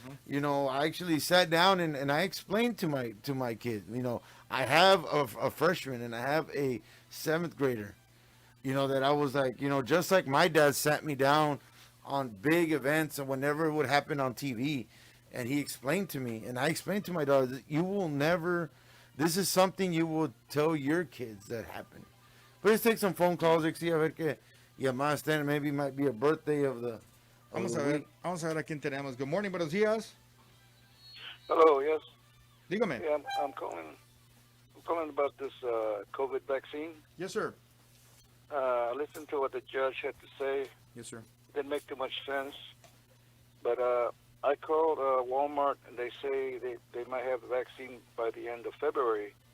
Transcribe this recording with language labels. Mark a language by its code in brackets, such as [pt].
[en] You know, I actually sat down and I explained to my kid, you know, I have a freshman and I have a 7th grader, you know, that I was like, you know, just like my dad sat me down on big events and whenever it would happen on TV, and he explained to me, and I explained to my daughter that you will never, this is something you will tell your kids that happened. But let's take some phone calls, [es] a ver que llamadas tienen. [en] Maybe it might be a birthday of the [es] Vamos a ver a quién tenemos. [en] Good morning, [es] buenos días. [en] Hello, yes. [es] Dígame. [en] Yeah, I'm calling about this COVID vaccine. Yes, sir. I listened to what the judge had to say. Yes, sir. Didn't make too much sense. But I called Walmart, and they say they might have the vaccine by the end of February.